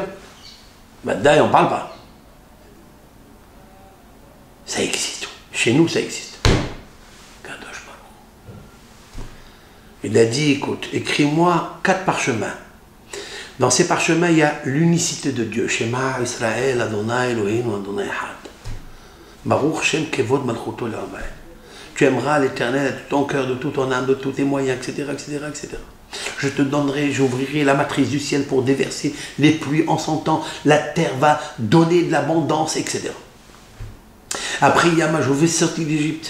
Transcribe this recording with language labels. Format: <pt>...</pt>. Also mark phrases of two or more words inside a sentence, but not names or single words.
<fr>Maintenant, on ne parle pas. Ça existe. Chez nous, ça existe. Il a dit, écoute, écris-moi 4 parchemins. Dans ces parchemins, il y a l'unicité de Dieu.</fr> <he>שמע ישראל, אדני אלהים, אדני חד. ברוך שם כבוד מלכותו לעמן.</he> <fr>Tu aimeras l'Éternel de tout ton cœur, de toute ton âme, de tous tes moyens, etc., etc., etc. Je te donnerai, j'ouvrirai la matrice du ciel pour déverser les pluies en son temps. La terre va donner de l'abondance, etc. Après, Yama, je vous vais sortir d'Égypte.</fr>